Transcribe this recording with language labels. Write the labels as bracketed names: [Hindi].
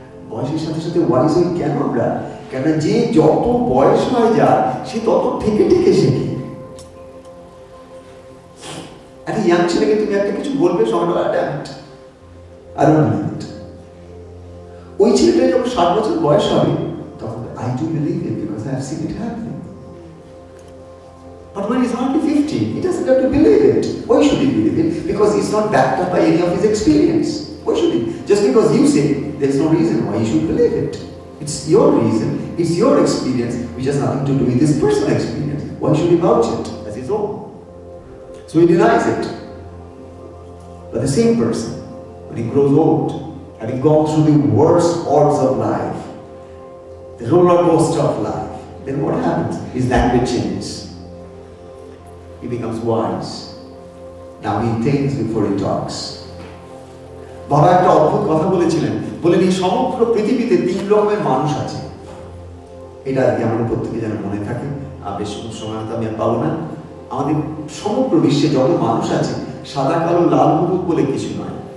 [Bangla] বয়সের সাথে সাথে ওয়াইজ হই কেন আমরা? কেন যে যত বয়স হয় যার, সে তত ঠিকে ঠিকে শেখে। একটা ইয়াং ছেলেকে তুমি একটা কিছু বলবে, সঙ্গে অ্যাডাপ্ট আর ওই ছেলেটা যখন 7 বছর বয়স হবে, তখন [English] I do believe it because I have seen it happening. But when he's hardly 15, he doesn't have to believe it. Why should he believe it? Because he's not backed up by any of his experience. Why should he? Just because you say, there's no reason why he should believe it. It's your reason, it's your experience, which has nothing to do with his personal experience. Why should he vouch it as his own? So he denies it. But the same person, when he grows old, having gone through the worst odds of life, the roller coaster of life, then what happens? His language changes. He becomes wise. Now he thinks before he talks. [Bangla] বাবা একটা অদ্ভুত কথা বলেছিলেন, বলেন এই সমগ্র পৃথিবীতে 3 রকমের মানুষ আছে। এটা আজকে আমাদের প্রত্যেকে যেন মনে থাকে। বেশি সময় হয়তো আমি আর পাবো না। আমাদের সমগ্র বিশ্বে যত মানুষ আছে, সাদা কালো লাল হলুদ বলে কিছু নয়।